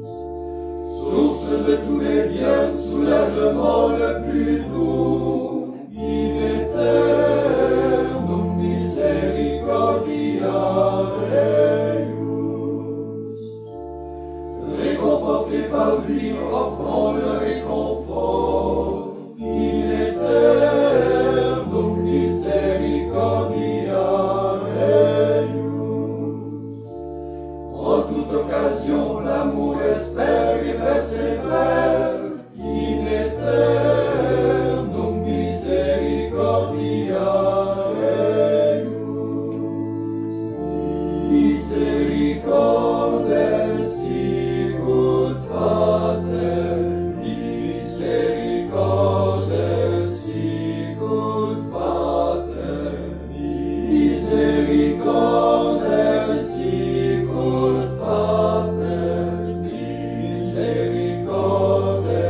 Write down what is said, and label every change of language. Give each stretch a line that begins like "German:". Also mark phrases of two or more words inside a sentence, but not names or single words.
French: Source de tous les biens, soulagement le plus doux,
Latin: in aeternum misericordiae eius.
French: Réconfortés par lui, offrons le réconfort,
Latin: in aeternum misericordiae eius.
French: En toute occasion, l'amour espère et persévère,
Latin: in aeternum misericordiae eius. Misericordes sicut Pater, misericordes sicut Pater, misericordes sicut Pater, misericordes